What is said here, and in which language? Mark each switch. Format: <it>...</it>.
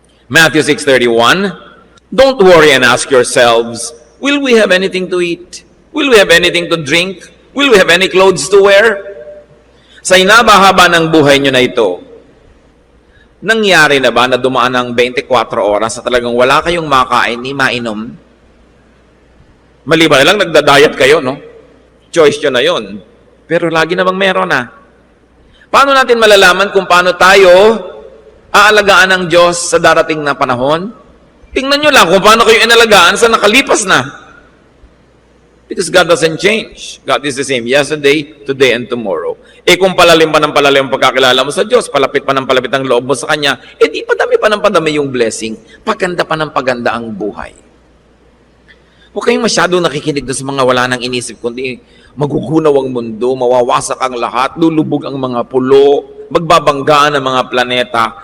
<en>Matthew 6:31, don't worry and ask yourselves, will we have anything to eat? Will we have anything to drink? Will we have any clothes to wear?</en> <tl>Sa inabahaba ng buhay nyo na ito, nangyari na ba na dumaan ng 24 oras sa talagang wala kayong makain ni mainom? Maliban na lang nagda-diet kayo, no? Choice nyo na yun. Pero lagi namang meron na. Paano natin malalaman kung paano tayo aalagaan ng Diyos sa darating na panahon? Tingnan nyo lang kung paano kayo inalagaan sa nakalipas na.</tl> <en>Because God doesn't change. God is the same yesterday, today, and tomorrow.</en> <tl>Kung palalim pa ng palalim ang pagkakilala mo sa Diyos, palapit pa ng palapit ang loob mo sa Kanya, di padami pa ng padami yung blessing, paganda pa ng paganda ang buhay. Huwag kayong masyado nakikinig doon sa mga wala nang inisip, kundi magugunaw ang mundo, mawawasak ang lahat, lulubog ang mga pulo, magbabanggaan ang mga planeta.</tl>